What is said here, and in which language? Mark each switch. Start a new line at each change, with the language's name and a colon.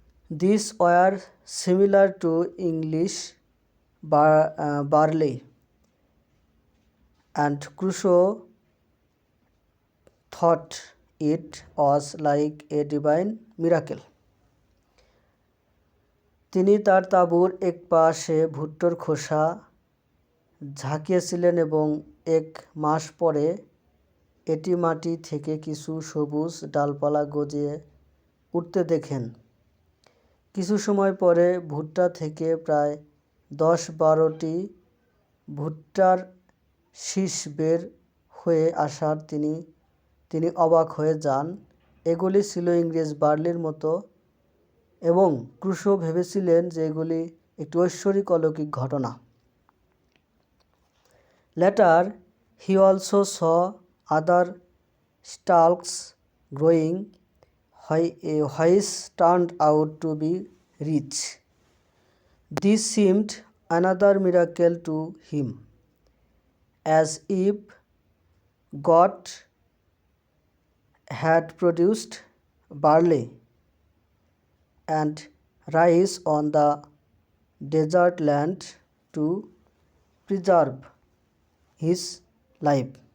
English: These were similar to English barley, and Crusoe thought it was like a divine miracle.
Bangla: তিনি তার তাঁবুর এক পাশে ভুট্টোর খোসা ঝাঁকিয়েছিলেন এবং এক মাস পরে এটি মাটি থেকে কিছু সবুজ ডালপালা গজিয়ে উঠতে দেখেন। কিছু সময় পরে ভুট্টা থেকে প্রায় 10-12টি ভুট্টার শীষ বের হয়ে আসার তিনি অবাক হয়ে যান। এগুলি ছিল ইংরেজ বার্লির মতো এবং ক্রুশো ভেবেছিলেন যে এগুলি একটি ঐশ্বরিক অলৌকিক ঘটনা।
English: Later, he also saw other stalks growing, which turned out to be rich. This seemed another miracle to him, as if God had produced barley and rice on the desert land to preserve his life.